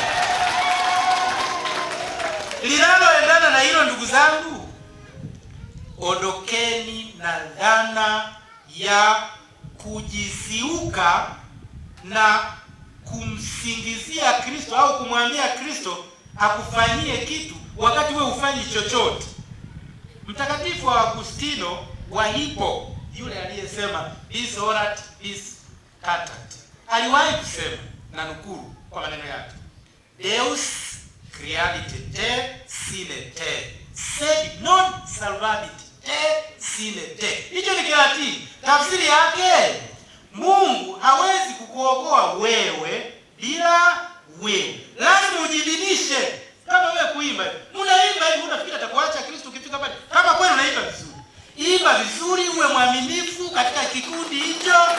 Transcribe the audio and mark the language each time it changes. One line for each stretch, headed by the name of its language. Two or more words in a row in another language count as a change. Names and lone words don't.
Swahili: Linaloendana na hilo ndugu zangu, ondokeni na dhana ya kujisiuka na kumsingizia Kristo au kumwambia Kristo akufanyie kitu wakati wewe ufanyi chochote. Mtakatifu wa Agustino wa Hippo, yule aliyesema
Latin: bis orat bis cantat,
Swahili: aliwahi kusema, na nukuu kwa maneno yake,
Latin: Deus creatit te sine te, sed non salvabit te sine te.
Swahili: Hicho ni Kilatini. Tafsiri yake, Mungu hawezi kukuokoa wewe bila wewe. Lazima ujibinishe. Kama wewe kuimba, unaimba hivi unafikiri atakuacha Kristo ukifika pale? Kama kweli unaimba vizuri, imba vizuri, uwe mwaminifu katika kikundi hicho.